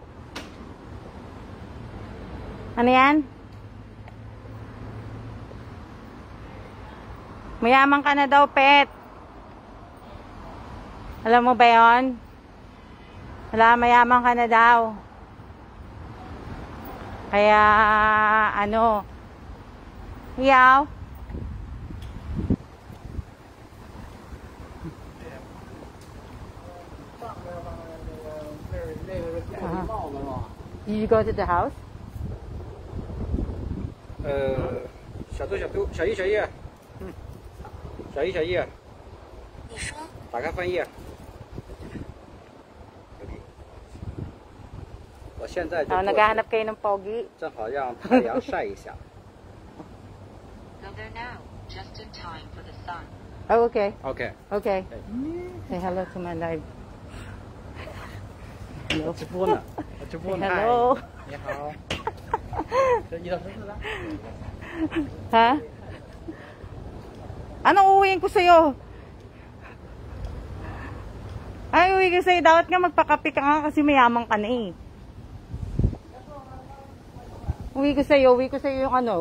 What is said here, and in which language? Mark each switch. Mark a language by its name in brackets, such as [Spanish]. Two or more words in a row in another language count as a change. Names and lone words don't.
[Filipino] Ano yan? Mayaman ka na daw, Pet. Alam mo ba yun? Wala, mayaman ka na daw. Kaya, ano, hiyaw. [English] Did you go to the house? [Chinese] 小度，小一，小一，你说，打开翻页。我现在就过去 [Filipino] naghahanap kayo ng pogi. [Chinese] 正好让太阳晒一下。 [English] Go there now, just in time for the sun. Oh, okay. OK。 Okay. Say hello to my live. Hello. [Chinese] 直播呢，直播呢。 [English] Hello. [Chinese] 你好。这一到生日了。 [Filipino] Ha? Anong uwiin ko sa'yo? Ay, uwi ko sa'yo. Dapat nga magpakape ka nga kasi mayaman ka na eh. Uwi ko sa'yo yung ano.